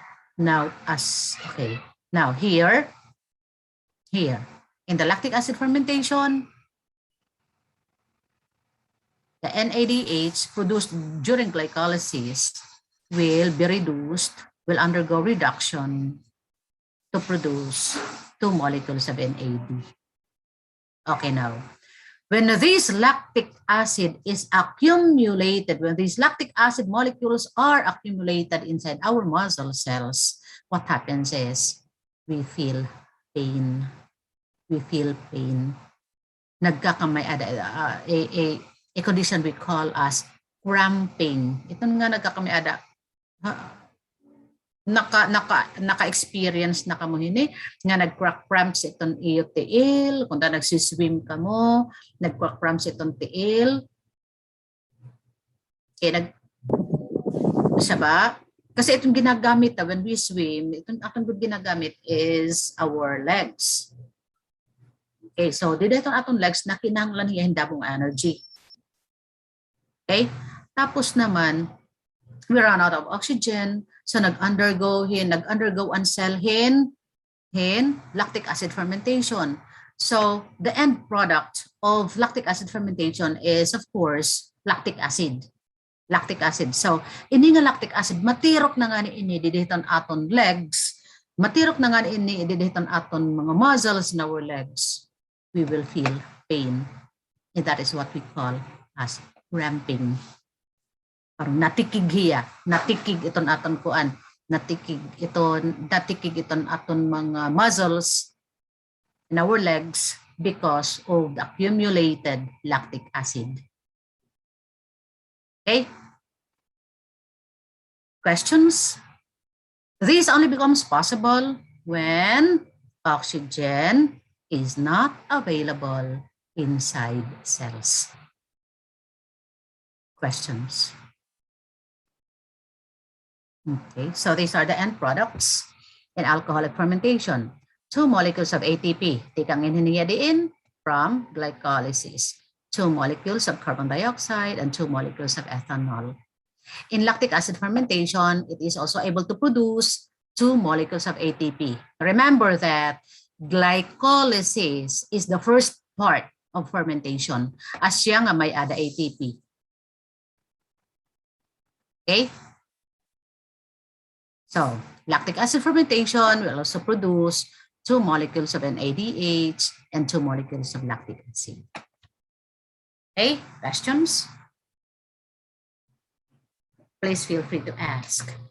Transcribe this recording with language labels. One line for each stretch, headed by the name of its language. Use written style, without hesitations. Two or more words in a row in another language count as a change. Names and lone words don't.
English: Now here in the lactic acid fermentation, the NADH produced during glycolysis will undergo reduction to produce 2 molecules of NAD. Okay, now, when this lactic acid is accumulated, when these lactic acid molecules are accumulated inside our muscle cells, what happens is we feel pain.
Waray: Nagkakamay-ada,
English: a condition we call as cramping.
Waray: Ito nga nagkakamay-ada. Naka-experience na kamo hini nga nag-cramps itong iyo tiil, kung nagsiswim ka mo, nag-cramps itong tiil. Siya ba? Kasi itong ginagamit
English: when we swim,
Waray: itong atong ginagamit
English: is our legs.
Waray: Okay, so dito itong atong legs na kinahanglan niya hindabong energy. Okay? Tapos naman,
English: we run out of oxygen, so
Waray: nag-undergo ang cell hin
English: lactic acid fermentation. So the end product of lactic acid fermentation is of course lactic acid.
Waray: So ini nga
English: lactic acid
Waray: matirok na nga ni diditon aton legs, matirok na nga ni diditon aton mga
English: muscles in our legs. We will feel pain. And that is what we call as cramping.
Waray: Parang natikig iton aton kuan, natikig iton aton mga
English: muscles in our legs because of the accumulated lactic acid. Okay? Questions? This only becomes possible when oxygen is not available inside cells. Questions? Okay, so these are the end products in alcoholic fermentation. 2 molecules of ATP,
Waray: tikang inhiniyadiin
English: from glycolysis. 2 molecules of carbon dioxide and 2 molecules of ethanol. In lactic acid fermentation, it is also able to produce 2 molecules of ATP. Remember that glycolysis is the first part of fermentation
Waray: as siya nga may ada
English: ATP. Okay? So, lactic acid fermentation will also produce 2 molecules of NADH and 2 molecules of lactic acid. Okay, questions? Please feel free to ask.